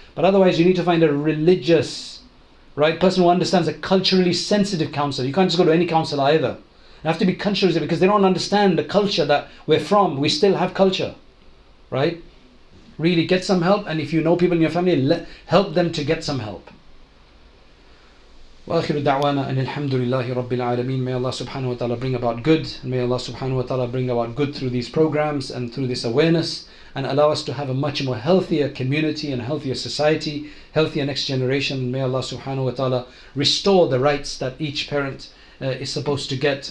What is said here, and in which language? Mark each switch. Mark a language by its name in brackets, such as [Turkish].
[English] But otherwise you need to find a religious, right, person who understands, a culturally sensitive counselor. You can't just go to any counselor either. You have to be culturally, because they don't understand the culture that we're from. We still have culture, right? Really get some help, and if you know people in your family, help them to get some help. [Arabic] وآخر دعوانا أن الحمد لله رب العالمين. [English] May Allah subhanahu wa ta'ala bring about good, and may Allah subhanahu wa ta'ala bring about good through these programs and through this awareness, and allow us to have a much more healthier community and a healthier society, healthier next generation. May Allah subhanahu wa ta'ala restore the rights that each parent is supposed to get.